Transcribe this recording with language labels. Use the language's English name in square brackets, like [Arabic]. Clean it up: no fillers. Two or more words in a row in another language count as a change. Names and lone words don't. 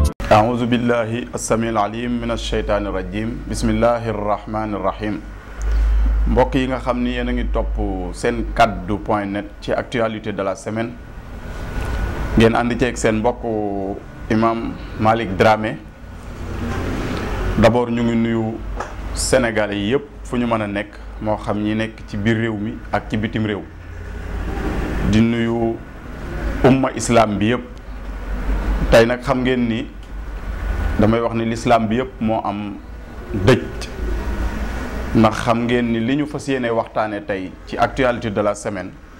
[Arabic] أعوذ بالله السميع العليم من الشيطان الرجيم بسم الله الرحمن الرحيم [Wolof] mbokk yi nga xam ni yéen a ngi topp seen kaddu.net ci [French] actualité de la semaine [Wolof] ngeen ànd ceeg seen mbokk imam Malick Dramé d'abord ñu ngi nuyu Sénégalais yi yëpp fu ñu mën a nekk moo xam ñi nekk ci biir réew mi ak ci bitim réew di nuyu umma islam bi yëpp tey nag xam ngeen ni damay wax ni l'islam bi yëpp moo am dëj ndax xam ngeen ni li ñu fas yéene waxtaane tey ci [French] actualité de la semaine